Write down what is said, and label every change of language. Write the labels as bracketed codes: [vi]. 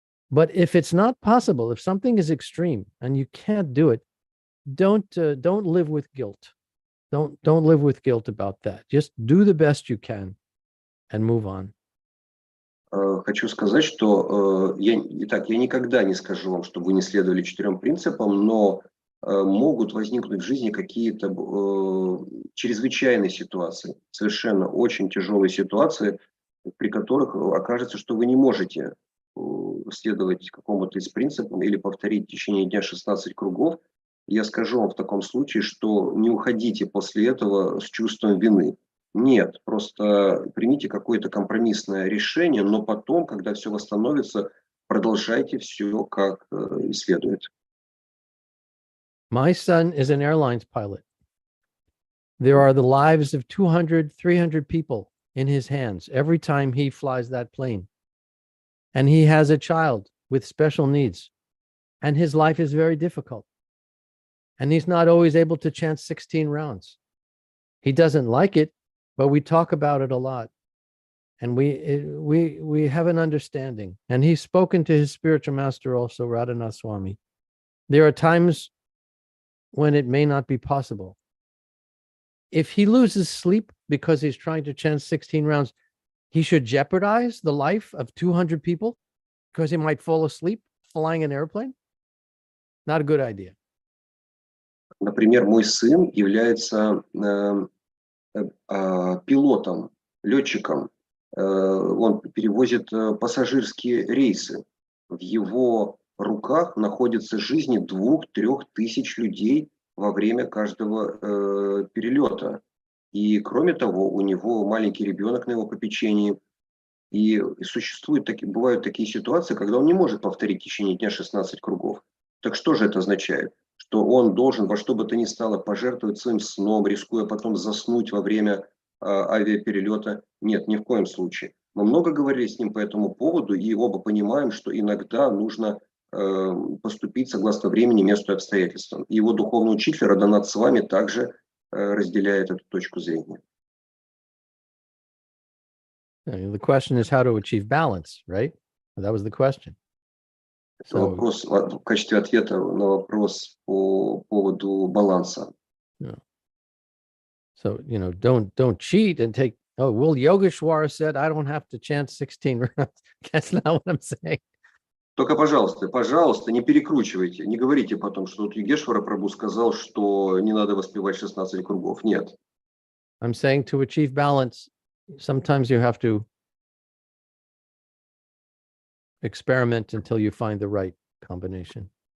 [en] But if it's not possible, if something is extreme and you can't do it, don't live with guilt. Don't live with guilt about that. Just do the best you can and move on. [ru] Хочу сказать, что я никогда не скажу вам, чтобы вы не следовали 4 принципам, но могут возникнуть в жизни какие-то чрезвычайные ситуации, совершенно очень тяжелые ситуации, при которых окажется, что вы не можете следовать какому-то из принципов или повторить в течение дня 16 кругов. Я скажу вам в таком случае, что не уходите после этого с чувством вины. Нет, просто примите какое-то компромиссное решение, но потом, когда все восстановится, продолжайте все как следует. [en] My son is an airlines pilot. There are the lives of 200, 300 people in his hands every time he flies that plane. And he has a child with special needs. And his life is very difficult. And he's not always able to chant 16 rounds. He doesn't like it, but we talk about it a lot. And we have an understanding. And he's spoken to his spiritual master also, Radhanath Swami. There are times when it may not be possible. If he loses sleep because he's trying to chant 16 rounds, he should jeopardize the life of 200 people because he might fall asleep flying an airplane? Not a good idea. [ru] Например, мой сын является пилотом, летчиком. Он перевозит пассажирские рейсы. В его руках находятся жизни 2-3 тысяч людей во время каждого перелета. И кроме того, у него маленький ребенок на его попечении. И бывают такие ситуации, когда он не может повторить в течение дня 16 кругов. Так что же это означает? Что он должен во что бы то ни стало пожертвовать своим сном, рискуя потом заснуть во время авиаперелета? Нет, ни в коем случае. Мы много говорили с ним по этому поводу, и оба понимаем, что иногда нужно поступить согласно времени, месту и обстоятельствам. И его духовный учитель Радханат Свами также разделяет эту точку зрения. [en] The question is how to achieve balance, right? That was the question. So, [ru] вопрос в качестве ответа на вопрос по поводу баланса. [en] So, don't cheat and take, Yogeshwara said I don't have to chant 16 rounds. That's not what I'm saying. [ru] Только, пожалуйста, не перекручивайте, не говорите потом, что вот Йогешвара Прабху сказал, что не надо воспевать 16 кругов. Нет. [en] I'm saying to achieve balance, sometimes you have to experiment until you find the right combination.